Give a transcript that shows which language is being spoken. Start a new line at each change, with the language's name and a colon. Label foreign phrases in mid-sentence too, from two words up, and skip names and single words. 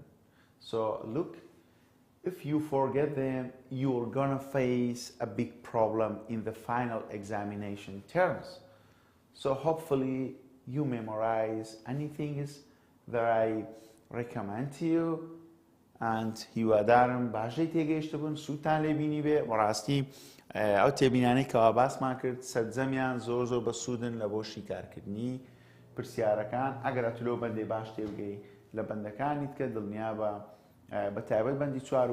English: So look, if you forget them, you're gonna face a big problem in the final examination terms. So hopefully you memorize anything that I recommend to you.
Central Kurdish: and هیوادارم باشی تێگەیشتە بوون سوودتان لێ بینی بێ بەڕاستی ئەو تێبینانەی کەوا باسمان کرد سەرجەمیان زۆر زۆر بە سوودن لە بۆ شیکارکردنی پرسیارەکان ئەگەر ئەتولۆ بەندێ باش تێبگەی لە بەندەکانیت کە دڵنیا بە تایبەت بەندی 4 و